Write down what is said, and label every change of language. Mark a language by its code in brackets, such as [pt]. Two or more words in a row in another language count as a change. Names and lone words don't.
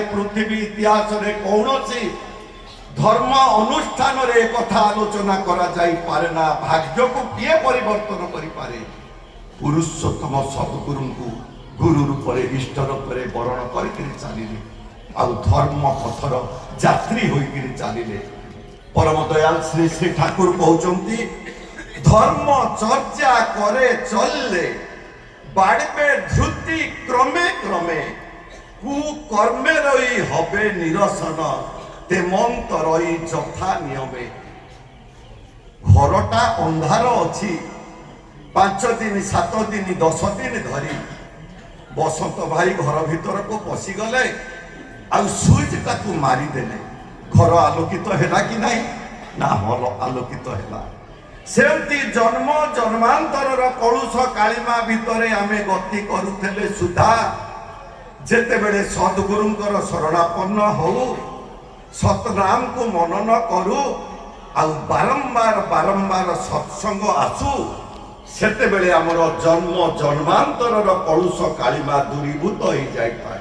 [or] ପୃଥିବୀ ଇତିହାସରେ କୌଣସି ଧର୍ମ ଅନୁଷ୍ଠାନରେ ଏକଥା ଆଲୋଚନା କରାଯାଇପାରେ ନା, ଭାଗ୍ୟକୁ କିଏ ପରିବର୍ତ୍ତନ କରିପାରେ? ପୁରୁଷୋତ୍ତମ ସଦ୍ଗୁରୁଙ୍କୁ ଗୁରୁ ରୂପରେ ଇଷ୍ଟ ରୂପରେ ବରଣ କରିକିରି ଚାଲିଲେ ଆଉ ଧର୍ମ ପଥର ଯାତ୍ରୀ ହୋଇକିରି ଚାଲିଲେ। ପରମ ଦୟାଲ ଶ୍ରୀ ଶ୍ରୀ ଠାକୁର କହୁଛନ୍ତି [bn] ধর্ম চর্চা করে চললে বাড়বে ধ্রুতি ক্রমে ক্রমে, কুকর্মেরই হবে নিরসন তেমন্তরই যথা নিয়মে। [or] ঘরটা ଅନ୍ଧାର ଅଛି, 5 ଦିନ 7 ଦିନ 10 ଦିନ ଧରି ବସନ୍ତ ଭାଇ ଘର ଭିତରକୁ ପଶିଗଲେ ଆଉ ସୁଇଚଟାକୁ ମାରିଦେଲେ। ଘର ଆଲୋକିତ ହେଲା କି ନାହିଁ? ନା, ହଲ ଆଲୋକିତ ହେଲା। ସେମିତି ଜନ୍ମ ଜନ୍ମାନ୍ତରର କଳୁଷ କାଳିମା ଭିତରେ ଆମେ ଗତି କରୁଥିଲେ ସୁଦ୍ଧା ଯେତେବେଳେ ସଦ୍ଗୁରୁଙ୍କର ଶରଣାପନ୍ନ ହଉ, ସତନାମକୁ ମନନ କରୁ ଆଉ ବାରମ୍ବାର ସତ୍ସଙ୍ଗ ଆସୁ, ସେତେବେଳେ ଆମର ଜନ୍ମ ଜନ୍ମାନ୍ତରର କଳୁଷ କାଳିମା ଦୂରୀଭୂତ ହେଇଯାଇଥାଏ।